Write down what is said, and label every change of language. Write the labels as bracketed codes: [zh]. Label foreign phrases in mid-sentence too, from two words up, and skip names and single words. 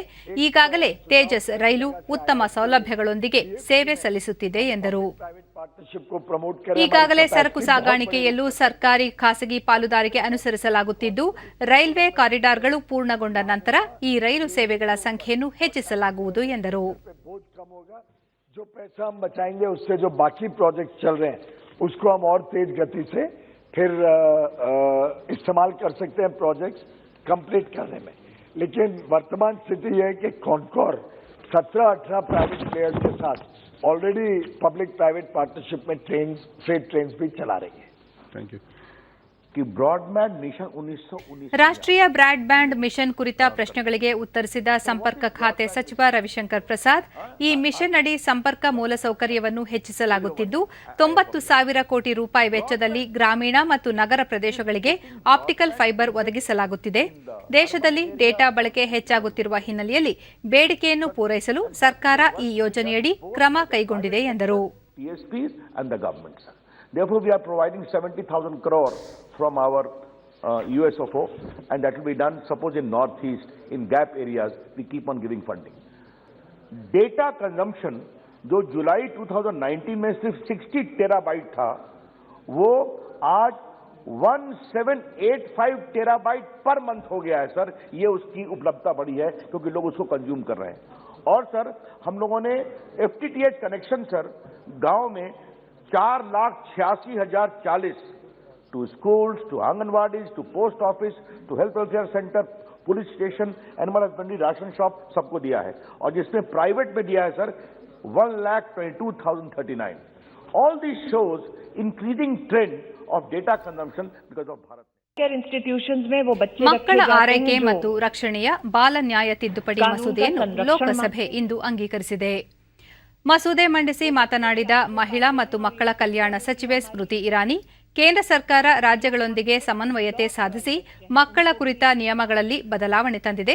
[kn] ಈಗಾಗಲೇ ತೇಜಸ್ ರೈಲು ಉತ್ತಮ ಸೌಲಭ್ಯಗಳೊಂದಿಗೆ ಸೇವೆ ಸಲ್ಲಿಸುತ್ತಿದೆ ಎಂದರು. ಈಗಾಗಲೇ ಸರಕು ಸಾಗಾಣಿಕೆಯಲ್ಲೂ ಸರ್ಕಾರಿ ಖಾಸಗಿ ಪಾಲುದಾರಿಕೆ ಅನುಸರಿಸಲಾಗುತ್ತಿದ್ದು, ರೈಲ್ವೆ ಕಾರಿಡಾರ್ಗಳು ಪೂರ್ಣಗೊಂಡ ನಂತರ ಈ ರೈಲು ಸೇವೆಗಳ ಸಂಖ್ಯೆಯನ್ನು ಹೆಚ್ಚಿಸಲಾಗುವುದು ಎಂದರು. [hi] जो पैसा हम बचाएंगे उससे जो बाकी प्रोजेक्ट चल रहे हैं उसको हम और तेज गति से फिर इस्तेमाल कर सकते हैं [en] projects complete [hi] करने में. लेकिन वर्तमान स्थिति यह है कि कॉनकॉर 17-18 [en] private players [hi] के साथ [en] already public private partnership [hi] में [en] freight trains [hi] भी चला रही है। [en] thank you. कि broadband mission 1919 [kn] ರಾಷ್ಟ್ರೀಯ [en] broadband mission [kn] ಕುರಿತ ಪ್ರಶ್ನೆಗಳಿಗೆ ಉತ್ತರಿಸಿದ ಸಂಪರ್ಕ ಖಾತೆ ಸಚಿವ ರವಿಶಂಕರ್ ಪ್ರಸಾದ್, ಈ ಮಿಷನ್ ಅಡಿ ಸಂಪರ್ಕ ಮೂಲಸೌಕರ್ಯವನ್ನು ಹೆಚ್ಚಿಸಲಾಗುತ್ತಿದ್ದು 90,000 ಕೋಟಿ ರೂಪಾಯಿ ವೆಚ್ಚದಲ್ಲಿ ಗ್ರಾಮೀಣ ಮತ್ತು ನಗರ ಪ್ರದೇಶಗಳಿಗೆ [en] optical fiber [kn] ಒದಗಿಸಲಾಗುತ್ತಿದೆ. ದೇಶದಲ್ಲಿ ಡೇಟಾ ಬಳಕೆ ಹೆಚ್ಚಾಗುತ್ತಿರುವ ಹಿನ್ನೆಲೆಯಲ್ಲಿ ಬೇಡಿಕೆಯನ್ನು ಪೂರೈಸಲು ಸರ್ಕಾರ ಈ ಯೋಜನೆಯಡಿ ಕ್ರಮ ಕೈಗೊಂಡಿದೆ ಎಂದರು. [en] Therefore, we are providing 70,000 crore from our USOFO, and that will be done, suppose in Northeast, in gap areas, we keep on giving funding. Data consumption, [hi] जो जुलाई 2019 में सिर्फ 60 टेराबाइट था, वो आज 1785 टेराबाइट [en] per month [hi] हो गया है सर। ये उसकी उपलब्धता बढ़ी है क्योंकि लोग उसको कंज्यूम कर रहे हैं। और सर, हम लोगों ने [en] FTTH connection [hi] सर गांव में 4,86,040 [en] to schools, to Anganwadis, to post office, to health welfare center, police station, animal husbandry, ration shop [hi] सबको दिया है। और जिसमें प्राइवेट में दिया है सर 1,22,039। [en] All these shows increasing trend of data consumption because of Bharat. [hi] ಇನ್ಸ್ಟಿಟ್ಯೂಷನ್ಸ್ में वो बच्चे [kn] ಮಕ್ಕಳ ಆರೈಕೆ ಮತ್ತು ರಕ್ಷಣೆಯ ಬಾಲ ನ್ಯಾಯ ತಿದ್ದುಪಡಿ ಮಸೂದೆಯನ್ನು ಲೋಕಸಭೆ ಇಂದು ಅಂಗೀಕರಿಸಿದೆ. ಮಸೂದೆ ಮಂಡಿಸಿ ಮಾತನಾಡಿದ ಮಹಿಳಾ ಮತ್ತು ಮಕ್ಕಳ ಕಲ್ಯಾಣ ಸಚಿವೆ ಸ್ಮೃತಿ ಇರಾನಿ, ಕೇಂದ್ರ ಸರ್ಕಾರ ರಾಜ್ಯಗಳೊಂದಿಗೆ ಸಮನ್ವಯತೆ ಸಾಧಿಸಿ ಮಕ್ಕಳ ಕುರಿತ ನಿಯಮಗಳಲ್ಲಿ ಬದಲಾವಣೆ ತಂದಿದೆ.